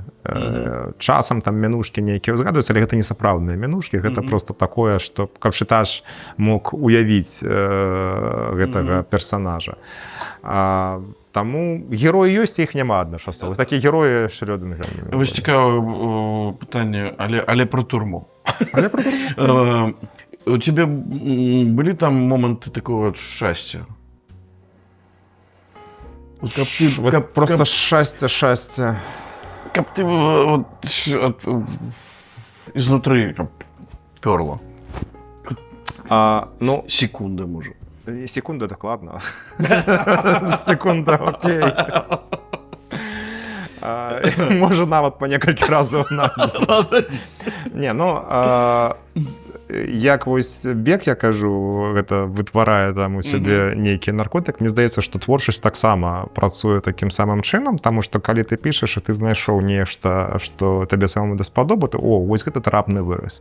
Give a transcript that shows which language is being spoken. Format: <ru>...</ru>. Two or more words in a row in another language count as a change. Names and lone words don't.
<be>Часам там мянушкі нейкія ўзгадваюцца, але гэта не сапраўдныя мянушкі, гэта проста такое, што каб чытач мог уявіць гэтага персанажа. Таму героі ёсць, іх няма адначасова. Такі героі Шрёдынгера. Вось цікавае пытанне, але пра турму. Але пра турму.</be> <ru>У тебя были там моменты такого счастья? Вот просто счастье. Как ты вот изнутри перло? Ну, секунда, может. Секунда, так ладно. Секунда, окей.</ru> <be>Можа нават па некалькі разоў надо. Не, ну, як вось бег, я кажу, гэта вытварае там у сябе нейкі наркотык, мне здаецца, што творчасць таксама працуе такім самым чынам, таму што калі ты пішаш і ты знайшоў нешта, што табе самому даспадобы, то о, вось гэта трапны выраз.</be>